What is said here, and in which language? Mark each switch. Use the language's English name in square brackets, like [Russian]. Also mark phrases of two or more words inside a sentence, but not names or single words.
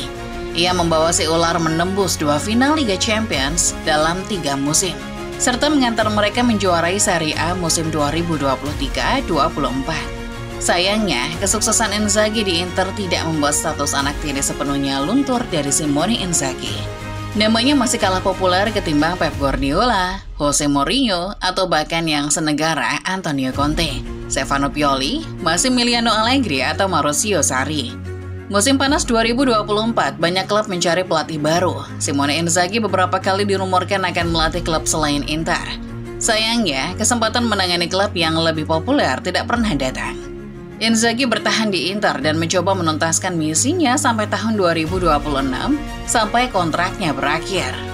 [Indonesian] Ia membawa si ular menembus 2 final Liga Champions dalam 3 musim, serta mengantar mereka menjuarai Serie A musim 2023-24. Sayangnya, kesuksesan Inzaghi di Inter tidak membuat status anak tiri sepenuhnya luntur dari Simone Inzaghi. Namanya masih kalah populer ketimbang Pep Guardiola, Jose Mourinho, atau bahkan yang senegara Antonio Conte, Stefano Pioli, Massimiliano Allegri, atau Maurizio Sarri. Musim panas 2024, banyak klub mencari pelatih baru. Simone Inzaghi beberapa kali dirumorkan akan melatih klub selain Inter. Sayangnya, kesempatan menangani klub yang lebih populer tidak pernah datang. Inzaghi bertahan di Inter dan mencoba menuntaskan misinya sampai tahun 2026 sampai kontraknya berakhir.